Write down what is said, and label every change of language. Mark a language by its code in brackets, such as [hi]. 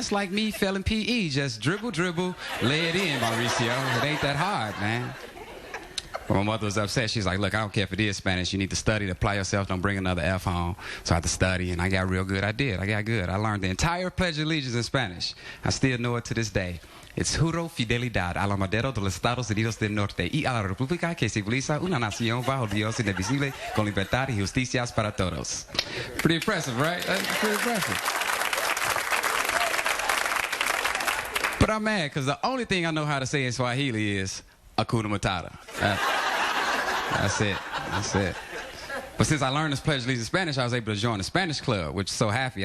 [en] That's like me failing PE. Just dribble, lay it in, Mauricio. It ain't that hard, man. But my mother was upset. She's like, look, I don't care if it is Spanish. You need to study to apply yourself. Don't bring another F home. So I had to study, and I got real good. I got good. I learned the entire Pledge of Allegiance in Spanish. I still know it to this day. [es] It's juro fidelidad a la madera de los Estados Unidos del Norte y a la República que simboliza una nación bajo Dios indivisible con libertad y justicias para todos. [en] Pretty impressive, right? That's pretty impressive. But I'm mad because the only thing I know how to say in Swahili is Hakuna Matata. That's it. But since I learned this Pledge of Allegiance in Spanish, I was able to join the Spanish club, which is so happy.